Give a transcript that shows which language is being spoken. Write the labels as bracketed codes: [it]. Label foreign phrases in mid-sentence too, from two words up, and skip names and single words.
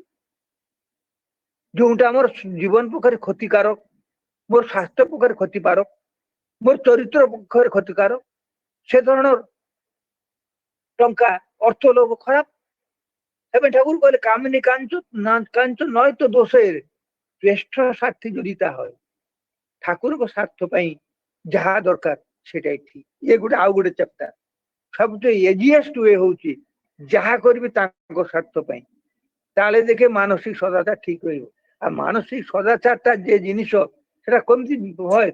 [or] ଯୋଉଟା ଆମର ଜୀବନ ପକ୍ଷରେ କ୍ଷତିକାରକ, ମୋର ସ୍ୱାସ୍ଥ୍ୟ ପକ୍ଷରେ କ୍ଷତିକାରକ, ମୋର ଚରିତ୍ର ପକ୍ଷରେ କ୍ଷତିକାରକ, ସେ ଧରଣର ଟଙ୍କା, ଅର୍ଥ ଲୋଭ ଖରାପ। ଏବେ ଠାକୁର କହିଲେ [bn] କାମିନୀ କାଞ୍ଚ ନয় তো দোষের শ্রেষ্ঠ স্বার্থে জড়িতা হয়। [or] ଠାକୁରଙ୍କ ସ୍ୱାର୍ଥ ପାଇଁ ଯାହା ଦରକାର ସେଟାই ଠିକ। ଇଏ ଗୋଟେ ଆଉ ଗୋଟେ ଚାପ୍ଟର। ସବୁଠୁ [en] easiest way [or] ହଉଛି ଯାହା କରିବି ତାଙ୍କ ସ୍ୱାର୍ଥ ପାଇଁ, ତାହେଲେ ଦେଖେ ମାନସିକ ସଦାଚାର ଠିକ ରହିବ। ଆଉ ମାନସିକ ସଦାଚାରଟା ଯେ ଜିନିଷ, ସେଟା କେମିତି হয়?